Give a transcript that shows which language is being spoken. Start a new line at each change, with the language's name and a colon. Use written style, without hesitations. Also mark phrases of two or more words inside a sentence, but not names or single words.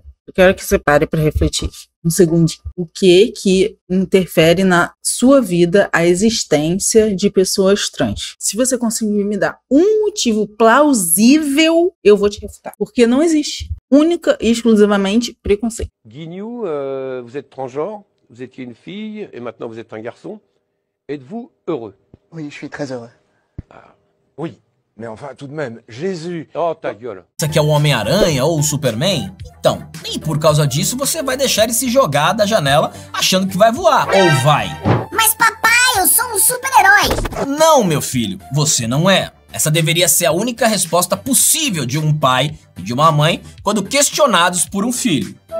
Portuguese: Eu quero que você pare para refletir um segundinho. O que interfere na sua vida a existência de pessoas trans? Se você conseguir me dar um motivo plausível, eu vou te refutar. Porque não existe. Única e exclusivamente preconceito.
French: Guignou, vous êtes transgenre, vous étiez une fille et maintenant vous êtes un garçon. Êtes-vous heureux? Oui, je suis très heureux. Ah, oui. Mais enfin, tout de même, Jésus... Oh, ta gueule.
Portuguese: Isso aqui é o Homem-Aranha ou o Superman? Então, nem por causa disso você vai deixar ele se jogar da janela achando que vai voar, ou vai? Mas papai, eu sou um super-herói. Não, meu filho, você não é. Essa deveria ser a única resposta possível de um pai e de uma mãe quando questionados por um filho.